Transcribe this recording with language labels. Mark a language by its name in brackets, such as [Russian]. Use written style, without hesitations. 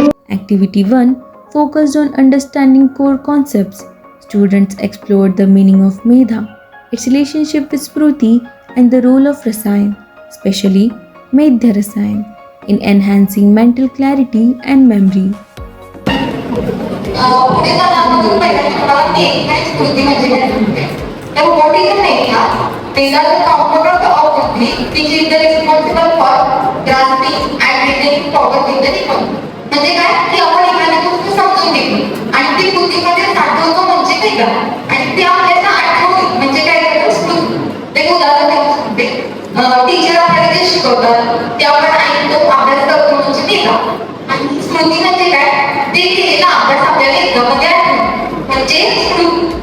[English] Activity 1 focused on understanding core concepts. Students explored the meaning of Medha, its relationship with Spruti, and the role of Rasayan, especially Medhya Rasayan, in enhancing mental clarity and memory. [Marathi] पुढे जाण्यामधून पहिल्या तुम्हाला मेघ आणि स्मृती म्हणजे काय सांगते. तर [English] what is a Medha? Medha is a component of buddhi which is the responsible for grasping and retaining power in the people. [Marathi] म्हणजे काय की आपण एखादी गोष्ट समजून घेतो आणि ती बुद्धीमध्ये साठवतो म्हणजे मेघा आणि ते आपल्याला आठवतो म्हणजे काय करतो स्मृती. ते उदाहरण देऊ सांगते. टीचर आपल्याला जे शिकवतात ते आपण ऐकतो, अभ्यास करतो म्हणजे मेघा. आणि स्मृती म्हणजे काय? ते केलेला अभ्यास आपल्याला एकदामध्ये आठवतो म्हणजे स्मृती.